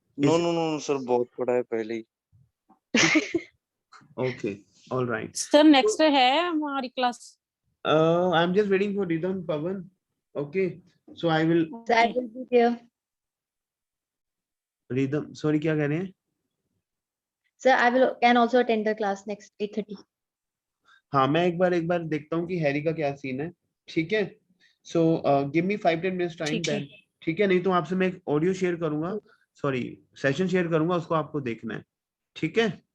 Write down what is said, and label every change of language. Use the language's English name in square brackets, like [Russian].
[English] No, sir, [Hindi] बहुत पढ़ा है पहले ही. [English] Okay, alright. [Hindi] सर नेक्स्ट है हमारी class. [English] I am just waiting for Ridham, Pawan. Okay, so I will So I will be there. [Hindi] Rhythm, sorry क्या कह रहे हैं? [English] Sir, can also attend the class next 8:30. [Hindi] हाँ, मैं एक बार देखता हूँ कि हैरी का क्या सीन है, ठीक है? [English] so give me 5-10 minutes time then, [Hindi] ठीक है? नहीं तो आपसे मैं एक ऑडियो शेयर करूंगा, सॉरी सेशन शेयर करूंगा, उसको आपको देखना है, ठीक है?